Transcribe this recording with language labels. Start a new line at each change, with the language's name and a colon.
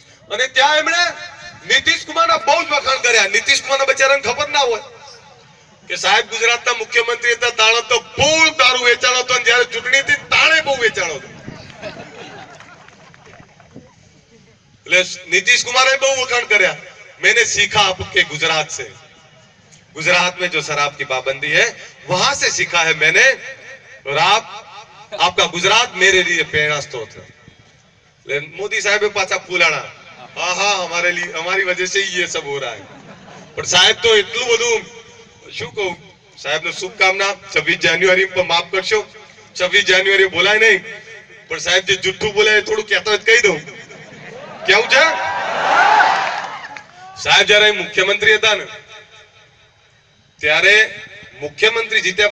Gujarati: અને ત્યાં એમણે નીતિશ કુમારના બહુ જ વખાણ કર્યા. નીતિશ કુમારના બચારાને ખબર ના હોય કે સાહેબ ગુજરાતના મુખ્યમંત્રી હતા તાણે તો બહુ દારૂ વેચાણો હતો અને જ્યારે ચૂંટણી હતી તાણે બહુ વેચાણો હતો. એટલે नीतीश कुमार બહુ વખાણ કર્યા.
Hindi: मैंने सीखा आपके गुजरात से, गुजरात में जो शराब की पाबंदी है वहां से सीखा है मैंने, और आपका गुजरात मेरे लिए प्रेरणा स्रोत है. मोदी साहब पाछा फूलाना, हाँ हाँ हमारे लिए, हमारी वजह से ही ये सब हो रहा है.
Gujarati: પણ સાહેબ તો એટલું બધું શું કહું, સાહેબ ને શુભકામના. 26 જાન્યુઆરી પર માફ કરશો, 26 જાન્યુઆરી બોલાય નહીં, પણ સાહેબ જે જુઠ્ઠું બોલે એ થોડું કહેતો કહી દઉં. કેવું છે સાહેબ? જયારે મુખ્યમંત્રી હતા ને ત્યારે મુખ્યમંત્રી જીત્યા